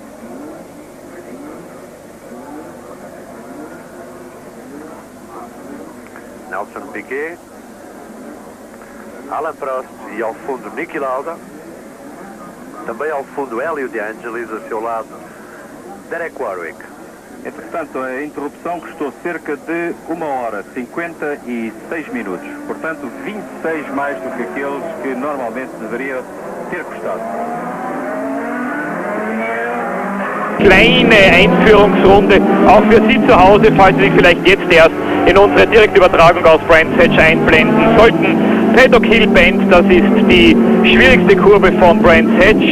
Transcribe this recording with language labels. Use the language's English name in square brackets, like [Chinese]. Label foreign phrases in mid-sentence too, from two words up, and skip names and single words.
[Portuguese] Nelson Piquet, Alan Prost e ao fundo Niki Lauda, também ao fundo Hélio de Angelis, a seu lado Derek Warwick. Entretanto, a interrupção custou cerca de 1 hora 56 minutos, portanto 26 mais do que aqueles que normalmente deveria ter custado. [German] Kleine Einführungsrunde, auch für Sie zu Hause, falls Sie sich vielleicht jetzt erst in unsere Direktübertragung aus Bрэnds-Hэтch einblenden sollten. Paddock Hill Bend, das ist die schwierigste Kurve von Bрэnds-Hэтch.